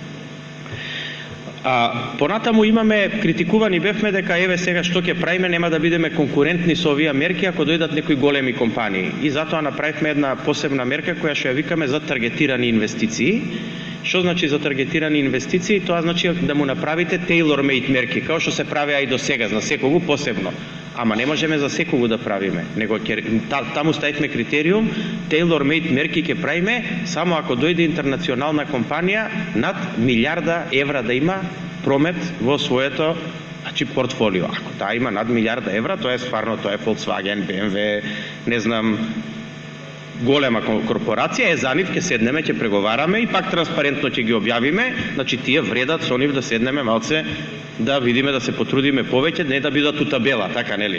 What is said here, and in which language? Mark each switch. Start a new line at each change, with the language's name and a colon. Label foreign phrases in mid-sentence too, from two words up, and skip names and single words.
Macedonian: Понатаму имаме, критикувани бевме дека еве сега што ќе правиме, нема да бидеме конкурентни со овие мерки ако дојдат некои големи компании. И затоа направивме една посебна мерка која што ја викаме за таргетирани инвестиции. Што значи за таргетирани инвестиции? Тоа значи да му направите tailor-made мерки, како што се правеа и до сега, за секого посебно. Ама не можеме за секого да правиме, него таму ставивме критериум, tailor-made мерки ќе правиме само ако дојде интернационална компанија над милиарда евра да има промет во своето, значи, портфолио. Ако таа има над милиарда евра, тоа е стварно, тоа е Volkswagen, BMW, не знам, голема корпорација, е за нив ќе седнеме, ќе преговараме и пак транспарентно ќе ги објавиме, значи тие вредат со нив да седнеме малце, да видиме, да се потрудиме повеќе, не да бидат у табела, така нели?